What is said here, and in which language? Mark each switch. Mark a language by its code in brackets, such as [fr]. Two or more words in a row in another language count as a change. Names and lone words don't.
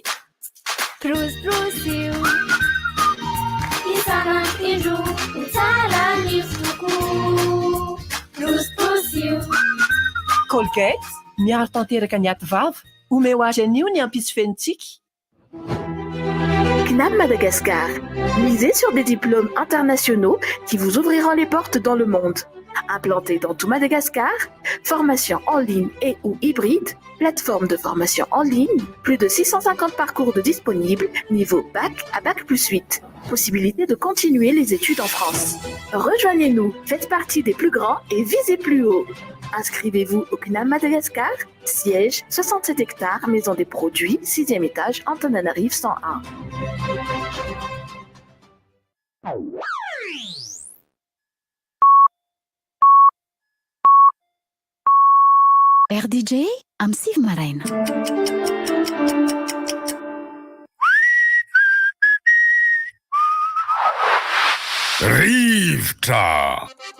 [mg] Brosy io isan'andro ho tsara nify kokoa. Brosy io Colgate miaro tanteraka ny aty vava omeo azy anio ny ampitsy fenitsika. CNAM Madagascar. [fr] Misez sur des diplômes internationaux qui vous ouvriront les portes dans le monde. Implanté dans tout Madagascar, formation en ligne et ou hybride, plateforme de formation en ligne, plus de 650 parcours de disponibles, niveau bac à bac plus 8. Possibilité de continuer les études en France. Rejoignez-nous, faites partie des plus grands et visez plus haut. Inscrivez-vous au CNAM Madagascar, siège 67 hectares, maison des produits, 6e étage, Antananarive 101. [mg] RDJ am Siv Maraina. Rivotra.